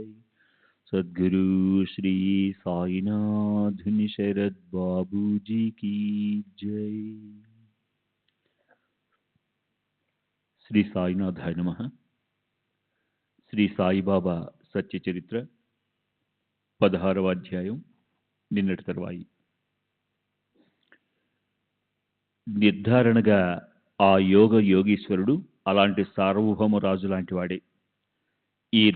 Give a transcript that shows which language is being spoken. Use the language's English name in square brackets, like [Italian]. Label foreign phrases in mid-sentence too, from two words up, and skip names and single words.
[Hindi] सद्गुरु श्री साईनाथ शरद बाबू जी की जय। [Telugu] శ్రీ సాయినాథాయ నమః. శ్రీ సాయిబాబా సత్య చరిత్ర 16వ అధ్యాయం, నిన్నటి తర్వాయి. నిర్ధారణగా ఆ యోగీశ్వరుడు అలాంటి సార్వభౌమ రాజు లాంటి వాడే.